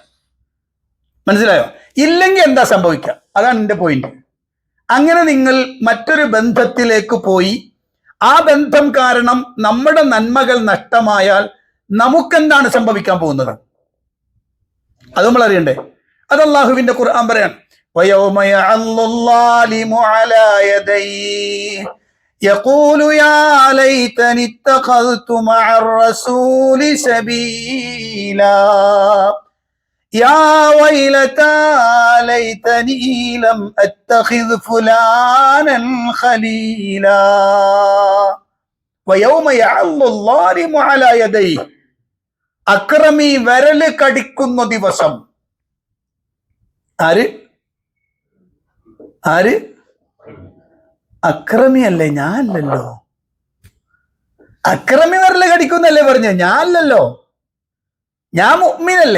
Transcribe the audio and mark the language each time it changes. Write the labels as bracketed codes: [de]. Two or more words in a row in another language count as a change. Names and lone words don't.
[ml] മനസ്സിലായോ? ഇല്ലെങ്കിൽ എന്താ സംഭവിക്കുക? അതാണ് എന്റെ പോയിന്റ്. അങ്ങനെ നിങ്ങൾ മറ്റൊരു ബന്ധത്തിലേക്ക് പോയി ആ ബന്ധം കാരണം നമ്മുടെ നന്മകൾ നഷ്ടമായാൽ നമുക്കെന്താണ് സംഭവിക്കാൻ പോകുന്നത്? അത് നമ്മൾ അറിയണ്ടേ? അത് അല്ലാഹുവിന്റെ ഖുർആൻ പറയാണ്, [ar] وَيَوْمَ يَعَضُّ الظَّالِمُ عَلَى يَدَيْهِ يَقُولُ يَا لَيْتَنِي اتَّخَذْتُ مَعَ الرَّسُولِ سَبِيلًا يَا وَيْلَتَى لَيْتَنِي لَمْ أَتَّخِذْ فُلَانًا خَلِيلًا وَيَوْمَ يَعَضُّ الظَّالِمُ عَلَى يَدَيْهِ [ml] അക്രമി വിരല് കടിക്കുന്ന ദിവസം. ആര്? അക്രമിയല്ലേ, ഞാനല്ലല്ലോ. അക്രമി വിരല് കടിക്കുന്നല്ലേ പറഞ്ഞ? ഞാനല്ലല്ലോ, ഞാൻ മുഅ്മിനല്ലേ.